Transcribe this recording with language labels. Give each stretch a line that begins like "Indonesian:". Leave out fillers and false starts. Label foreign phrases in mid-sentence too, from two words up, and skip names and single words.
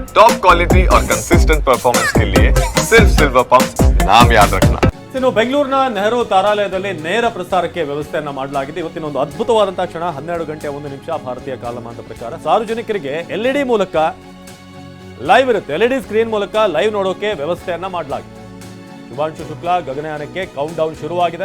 English: top quality
Hindi: और
English: consistent performance
Hindi: के लिए सिर्फ सिल्वर पंप नाम याद रखना।
Kannada: ಇನ್ನು ಬೆಂಗಳೂರಿನ ನೆಹರು ತಾರಾಲಯದಲ್ಲಿ ನೇರ ಪ್ರಸಾರಕ್ಕೆ ವ್ಯವಸ್ಥೆಯನ್ನ ಮಾಡಲಾಗಿದೆ. ಇವತ್ತಿನ ಒಂದು ಅದ್ಭುತವಾದಂತಹ ಕ್ಷಣ 12 ಗಂಟೆ 1 ನಿಮಿಷ ಭಾರತೀಯ ಕಾಲಮಾನದ ಪ್ರಕಾರ ಸಾರ್ವಜನಿಕರಿಗೆ ಎಲ್ಇಡಿ ಮೂಲಕ ಲೈವ್ ಇರುತ್ತೆ.
English: LED screen
Kannada: ಮೂಲಕ ಲೈವ್ ನೋಡೋಕೆ ವ್ಯವಸ್ಥೆಯನ್ನ ಮಾಡಲಾಗಿದೆ. ಶುಭಾಂಶು ಶುಕ್ಲಾ ಗಗನಯಾನಕ್ಕೆ
English: count down
Kannada: ಶುರುವಾಗಿದೆ.